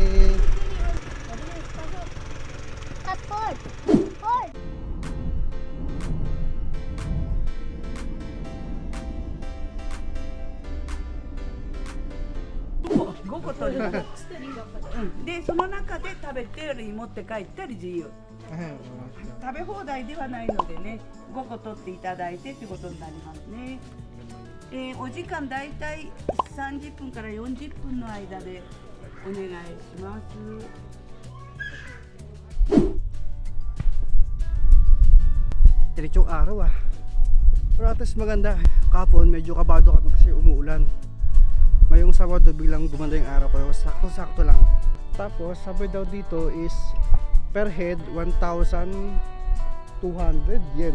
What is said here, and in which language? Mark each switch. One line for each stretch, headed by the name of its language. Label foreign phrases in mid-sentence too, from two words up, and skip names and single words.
Japanese: 5 個取りますでその中で食べてより持って帰ったり自由食べ放題ではないのでね5個取っていただいてってことになりますね、お時間だいたい30分から40分の間でお願いします。
Filipino: Diretsong araw Pero at least maganda. Kapon medyo kabado kami kasi umuulan. Ngayong Sabado biglang gumanda yung araw pero sakto lang. Tapos sabi daw dito is
English: per head
Filipino: 1,200 yen.